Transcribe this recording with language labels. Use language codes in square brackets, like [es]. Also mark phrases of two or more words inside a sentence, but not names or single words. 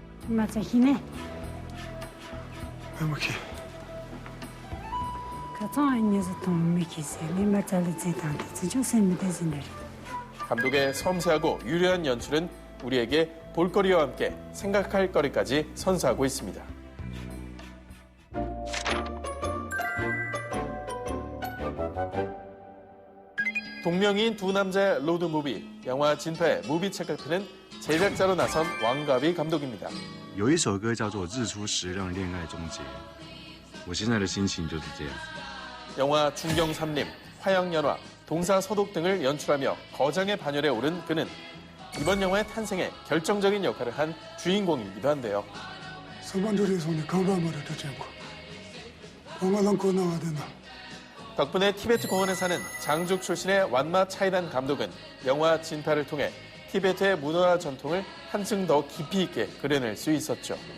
[ko] 감독의 섬세하고 유려한 연출은 우리에게 볼거리와 함께 생각할 거리까지 선사하고 있습니다. 동명이인 두 남자의 로드무비, 영화 진파의 무비책을 펴는 제작자로 나선 왕가비 감독입니다. [zh] 有一首歌叫做《日出时让恋爱终结》，我现在的心情就是这样。 [ko] 영화 중경삼림, 화양연화, 동사서독 등을 연출하며 거장의 반열에 오른 그는 이번 영화의 탄생에 결정적인 역할을 한 주인공이기도 한데요. 덕분에 티베트 공원에 사는 장족 출신의 완마 차이단 감독은 영화 진파를 통해 티베트의 문화와 전통을 한층 더 깊이 있게 그려낼 수 있었죠.